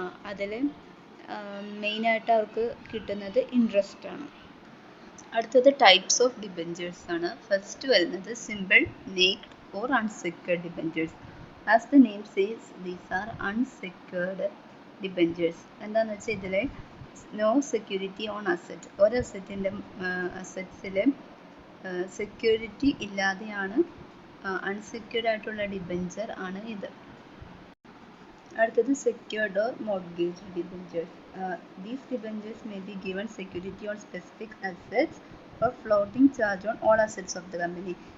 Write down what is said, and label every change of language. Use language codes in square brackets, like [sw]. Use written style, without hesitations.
[ml] അതിൽ മെയിനായിട്ട് അവർക്ക് കിട്ടുന്നത് ഇൻട്രസ്റ്റ് ആണ്. അടുത്തത് ടൈപ്സ് ഓഫ് ഡിബഞ്ചേഴ്സ് ആണ്. ഫസ്റ്റ് വരുന്നത് simple, naked [en] or unsecured debentures. As the name says, these are unsecured debentures. [ml] എന്താണെന്ന് വെച്ചാൽ ഇതിൽ നോ സെക്യൂരിറ്റി ഓൺ അസറ്റ്, ഒരു അസറ്റിൻ്റെ അസറ്റ്സിൽ സെക്യൂരിറ്റി ഇല്ലാതെയാണ് അൺസെക്യൂർഡ് ആയിട്ടുള്ള ഡിബഞ്ചർ ആണ് ഇത്. [en] അടുത്തത് secured or mortgage debentures. These debentures may be given security on specific assets or floating charge on all assets of the company.